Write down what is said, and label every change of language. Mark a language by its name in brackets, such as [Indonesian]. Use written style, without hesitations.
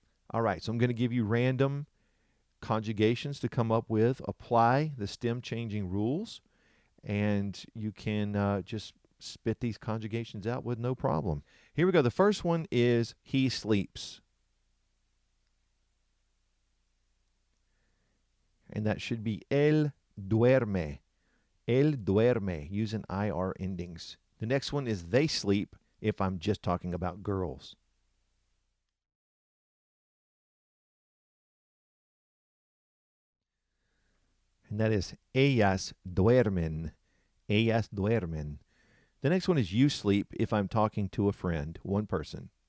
[English] All right, so I'm going to give you random conjugations to come up with. Apply the stem changing rules, and you can just spit these conjugations out with no problem. Here we go. The first one is he sleeps. And that should be [Spanish] él duerme. Él duerme, [English] using IR endings. The next one is they sleep if I'm just talking about girls. And that is [Spanish] ellas duermen. Ellas duermen. [English] The next one is you sleep if I'm talking to a friend, one person.